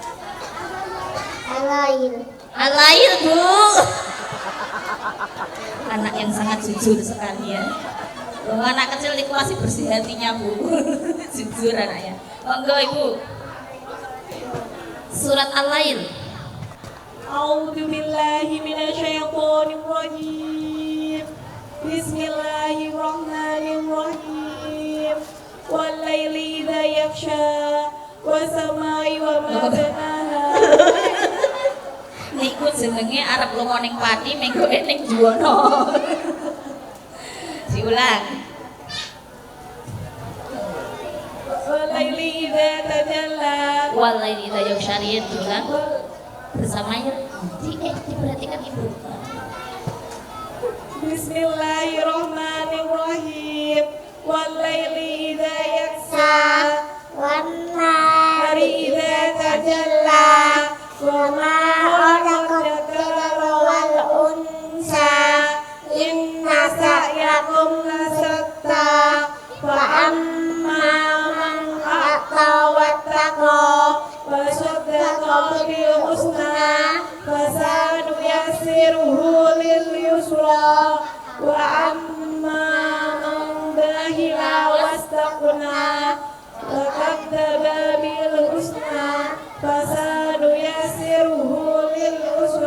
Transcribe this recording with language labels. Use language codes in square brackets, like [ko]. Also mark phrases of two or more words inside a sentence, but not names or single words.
[id] Alail. Alail bu. Anak yang sangat jujur sekali ya. Oh, anak kecil itu masih bersih hatinya bu. Jujur anaknya. [jv] Monggo ibu. [id] Surat Al-Lail. [ar] أعوذ بالله من الشيطان الرجيم. Bismillahirrahmanirrahim. والليل إذا يغشى والسماء وما بناها. [jv] Niku jenenge arep lunga ning Pati, menggoke ning Juwono. [id] Diulang. [ar] والليل إذا تجلى. والليل إذا يغشى, [id] diulang. Bersamanya diperhatikan ibu. [ar] Bismillahirrahmanirrahim. والليل إذا يغشى Wan هار إذا تجلى وما خلق والأنثى إن سعيكم لشتى وأما من أعطى واتقى وصدق بالحسنى فسنيسره لليسرى وأما من بخل واستغنى وكذب بالحسنى فسنيسره للعسرى.